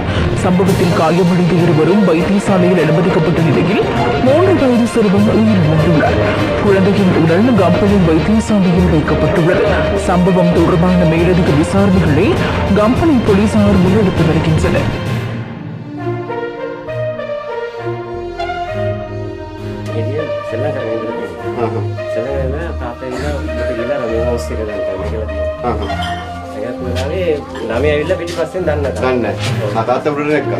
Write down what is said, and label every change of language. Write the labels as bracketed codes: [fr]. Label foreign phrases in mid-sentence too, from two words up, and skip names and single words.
[ta] சம்பவத்தில் காயமடைந்த இருவரும் வைத்தியசாலையில் அனுமதிக்கப்பட்ட நிலையில் 3 வயது சிறுவன் உயிரிழந்துள்ளார். குழந்தையின் உடல் கம்பளை வைத்தியசாலையில் வைக்கப்பட்டுள்ளது. சம்பவம் தொடர்பான மேலதிக விசாரணைகளை கம்பளை போலீசார் முன்னெடுத்து வருகின்றனர். [si] ළමයි ඇවිල්ලා පිටිපස්සෙන් දන්නා. දන්නේ. තාත්තා උඩට නැග්ගා.